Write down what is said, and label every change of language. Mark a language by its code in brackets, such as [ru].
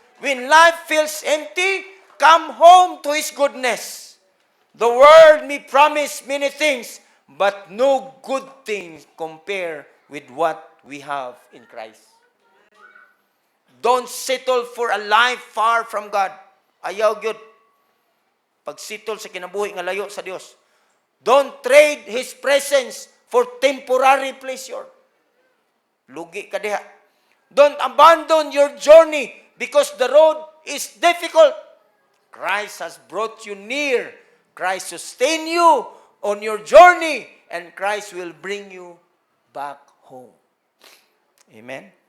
[en] When life feels empty, come home to His goodness. The world may promise many things, but no good things compare with what we have in Christ. Don't settle for a life far from God. [ceb] Ayaw gyud pag-settle sa kinabuhi nga layo sa Dios. [en] Don't trade His presence for temporary pleasure. [ceb] Lugi ka diha. [en] Don't abandon your journey because the road is difficult. Christ has brought you near. Christ sustain you on your journey, and Christ will bring you back home. Amen?